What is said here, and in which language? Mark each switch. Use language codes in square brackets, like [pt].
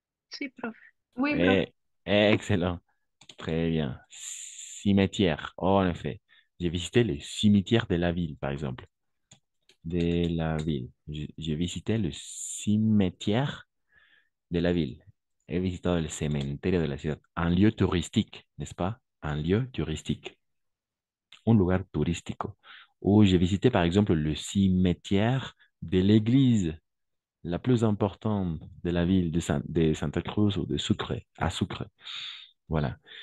[es] Sí, profe. [fr] Oui, profe. Eh, excellent. Très bien. Cimetière. Oh, en effet. J'ai visité les cimetières de la ville, par exemple. De la ville. J'ai visité le cimetière de la ville. [es] He visitado el cementerio de la ciudad. [fr] Un lieu touristique, n'est-ce pas? Un lieu touristique. [es] Un lugar turístico. [fr] Ou j'ai visité, par exemple, le cimetière de l'église la plus importante de la ville de Santa Cruz ou de Sucre, à Sucre. Voilà.